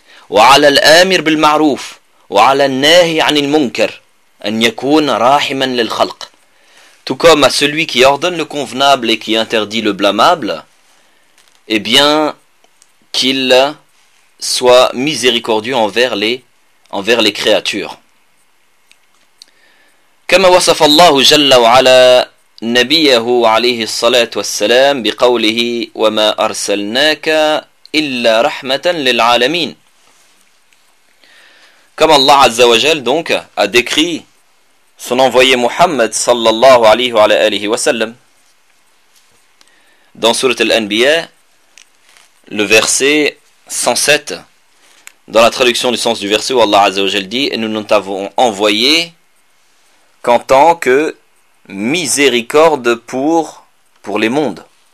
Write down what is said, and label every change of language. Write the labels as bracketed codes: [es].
[ar] وَعَلَى الْأَمِرِ بِالْمَعْرُوفِ وَعَلَى النَّاهِي عَنِ الْمُنْكَرِ أَنْ يَكُونَ رَاحِمًا لِلْخَلْقِ. [fr] Tout comme à celui qui ordonne le convenable et qui interdit le blâmable, eh bien, qu'il soit miséricordieux envers les créatures. [ar] كما وصف الله جل وعلا نبيه عليه الصلاة والسلام بقوله وما أرسلناك إلا رحمة للعالمين. [fr] Comme Allah Azza wa Jal donc a décrit son envoyé Muhammad sallallahu alayhi wa alayhi wa sallam dans Sourate Al-Anbiya, le verset 107, dans la traduction du sens du verset où Allah Azza wa Jal dit: et nous t'avons envoyé qu'en tant que miséricorde pour les mondes.